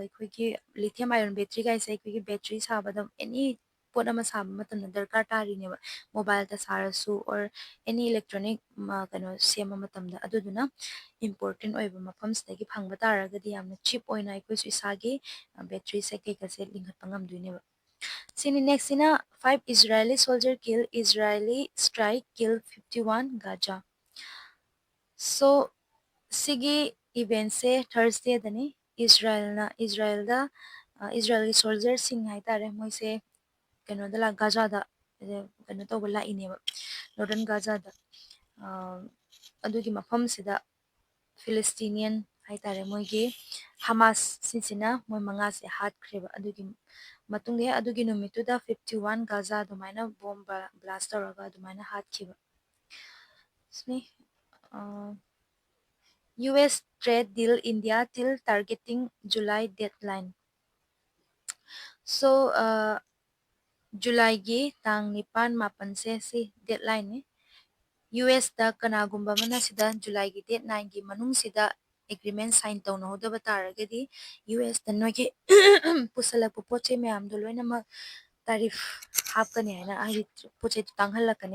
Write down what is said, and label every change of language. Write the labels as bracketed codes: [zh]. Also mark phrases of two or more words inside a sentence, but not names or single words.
[mni] ꯑꯩꯈꯣꯏꯒꯤ [en] lithium iron [mni] ꯕꯦꯇ꯭ꯔꯤꯒꯥꯏꯁꯦ ꯑꯩꯈꯣꯏꯒꯤ ꯕꯦꯇ꯭ꯔꯤ ꯁꯥꯕꯗ ꯑꯦꯅꯤ ꯄꯣꯠ ꯑꯃ ꯁꯥꯕ ꯃꯇꯝꯗ ꯗꯔꯀꯥꯔ ꯇꯥꯔꯤꯅꯦꯕ ꯃꯣꯕꯥꯏꯜꯗ ꯁꯥꯔꯁꯨ [en] or any electronic [mni] ꯀꯩꯅꯣ ꯁꯦꯝꯕ ꯃꯇꯝꯗ ꯑꯗꯨꯗꯨꯅ ꯏꯝꯄꯣꯔꯇꯦꯟ ꯑꯣꯏꯕ ꯃꯐꯝꯁꯤꯗꯒꯤ ꯐꯪꯕ ꯇꯥꯔꯒꯗꯤ ꯌꯥꯝꯅ ꯆꯤꯞ ꯑꯣꯏꯅ ꯑꯩꯈꯣꯏꯁꯨ ꯏꯁꯥꯒꯤ ꯕꯦꯇ꯭ꯔꯤꯁꯦ ꯀꯩꯀꯥꯁꯦ ꯂꯤꯡꯈꯠꯄ ꯉꯝꯗꯣꯏꯅꯦꯕ ꯁꯤꯅꯤ ꯅꯦꯛꯁꯁꯤꯅ [en] 5 Israeli soldier kill Israeli strike kill 51 Gaza [mni] so ꯁꯤꯒꯤ ꯏꯚꯦꯟꯁꯦ ꯊꯔꯁꯗꯦꯗꯅꯤ ꯏꯁꯔꯥꯏꯜꯗ ꯏꯁꯔꯥꯏꯜꯒꯤ ꯁꯣꯜꯖꯔꯁꯤꯡ ꯍꯥꯏꯇꯥꯔꯦ ꯃꯣꯏꯁꯦ ꯒꯥꯖꯥꯗ ꯀꯩꯅꯣ ꯇꯧꯕ ꯂꯥꯛꯏꯅꯦꯕ ꯅꯣꯔꯗꯟ ꯒꯥꯖꯥꯗ ꯑꯗꯨꯒꯤ ꯃꯐꯝꯁꯤꯗ ꯐꯤꯂꯤꯁꯇꯤꯅꯤꯌꯟ ꯍꯥꯏꯇꯥꯔꯦ ꯃꯣꯏꯒꯤ ꯍꯃꯥꯁ ꯁꯤꯁꯤꯅ ꯃꯣꯏ ꯃꯉꯥꯁꯦ ꯍꯥꯠꯈ꯭ꯔꯦꯕ ꯑꯗꯨꯒꯤ ꯃꯇꯨꯡꯗ ꯑꯗꯨꯒꯤ ꯅꯨꯃꯤꯠꯇꯨꯗ 51 ꯒꯥꯖꯥ ꯑꯗꯨꯃꯥꯏꯅ [en] bomb blast [mni] ꯇꯧꯔꯒ ꯑꯗꯨꯃꯥꯏꯅ ꯍꯥꯠꯈꯤꯕ ꯁꯤꯅꯤ [en] US trade deal India till targeting July deadline. [mni] So Julyꯒꯤ ꯇꯥꯡ 9 ꯃꯥꯄꯟꯁꯦ ꯁꯤ deadline USꯗ ꯀꯅꯥꯒꯨꯝꯕ ꯑꯃꯅ ꯁꯤꯗ ꯖꯨꯂꯥꯏꯒꯤ ꯗꯦꯠ 9ꯒꯤ ꯃꯅꯨꯡꯁꯤꯗ [en] agreement sign [mni] ꯇꯧꯅꯍꯧꯗꯕ ꯇꯥꯔꯒꯗꯤ USꯗ ꯅꯣꯏꯒꯤ ꯄꯨꯁꯜꯂꯛꯄ ꯄꯣꯠ ꯆꯩ ꯃꯌꯥꯝꯗꯣ ꯂꯣꯏꯅꯃꯛ ꯇꯥꯔꯤꯐ ꯍꯥꯞꯀꯅꯤ ꯍꯥꯏꯅ ꯍꯥꯏꯗꯤ ꯄꯣꯠ ꯆꯩ ꯇꯥꯡꯍꯜꯂꯛꯀꯅꯤ